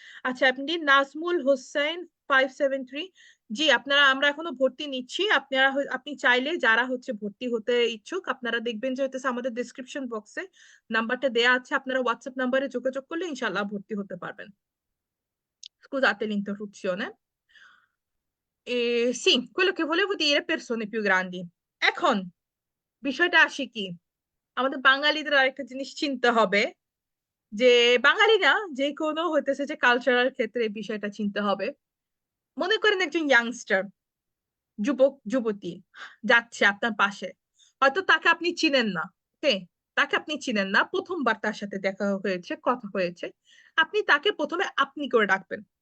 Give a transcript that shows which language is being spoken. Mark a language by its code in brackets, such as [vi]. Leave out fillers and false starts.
[bn] আচ্ছা, আপনি নাজমুল হোসেন 573, জি আপনারা, আমরা এখনো ভর্তি নিচ্ছি। আপনি চাইলে যারা হচ্ছে ভর্তি হতে ইচ্ছুক, আপনারা দেখবেন যে হইতেছে আমাদের ডেসক্রিপশন বক্সে নাম্বারটা দেয়া আছে, আপনারা হোয়াটসঅ্যাপ নাম্বারে যোগাযোগ করলে ইনশাআল্লাহ ভর্তি হতে পারবেন। [it] Scusate l'interruzione. Sì, quello che volevo dire, persone più grandi. [bn] এখন বিষয়টা আসি কি, আমাদের বাঙালিদের আরেকটা জিনিস চিনতে হবে, যে বাঙালিরা যে কোনো হইতেছে যে কালচারাল ক্ষেত্রে এই বিষয়টা চিনতে হবে। মনে করেন একজন ইয়াংস্টার, যুবক যুবতী যাচ্ছে আপনার পাশে, হয়তো তাকে আপনি চিনেন না, ওকে, তাকে আপনি চিনেন না, প্রথমবার তার সাথে দেখা হয়েছে, কথা হয়েছে, আপনি তাকে প্রথমে আপনি করে ডাকবেন।